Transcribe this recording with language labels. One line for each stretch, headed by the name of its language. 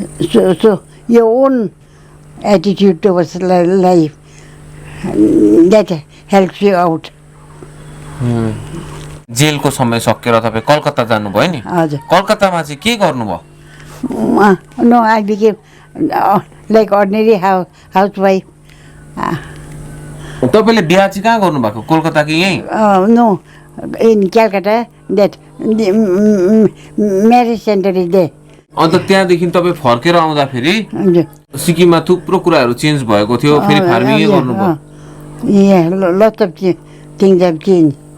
English: So your own attitude towards life, that helps you out.
Nepali: जेलको समय सकेर तपाई कलकत्ता जानुभयो नि हजुर कलकत्तामा चाहिँ के गर्नुभयो?
English: No, I became like ordinary housewife.
Nepali: तपाईले बिहा चाहिँ कहाँ गर्नुभएको? कोलकाता कि यही?
English: No, in Calcutta, that the marriage center is there.
Nepali: अन्त त्यहाँदेखि तपाई फर्केर आउँदा फेरि सिक्किममा थुप्रो कुराहरु चेन्ज भएको थियो फेरि फार्मिङ गर्नुभयो?
English: Yeah, lots of things have changed.